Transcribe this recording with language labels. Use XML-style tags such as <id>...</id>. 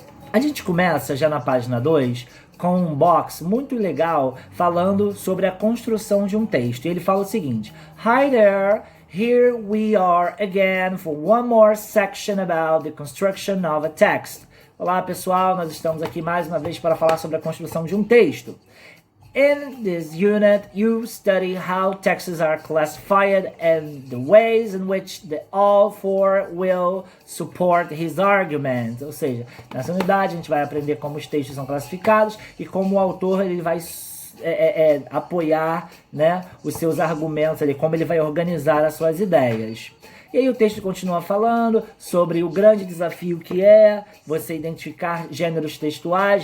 <pt>A gente começa já na página 2 com um box muito legal falando sobre a construção de um texto. E ele fala o seguinte:</pt> <en>Hi there, here we are again for one more section about the construction of a text.</en> <pt>Olá pessoal, nós estamos aqui mais uma vez para falar sobre a construção de um texto.</pt> <en>In this unit, you study how texts are classified and the ways in which the author will support his argument.</en> <pt>Ou seja, nessa unidade a gente vai aprender como os textos são classificados e como o autor ele vai apoiar, os seus argumentos, como ele vai organizar as suas ideias. E aí o texto continua falando sobre o grande desafio que é você identificar gêneros textuais.</pt>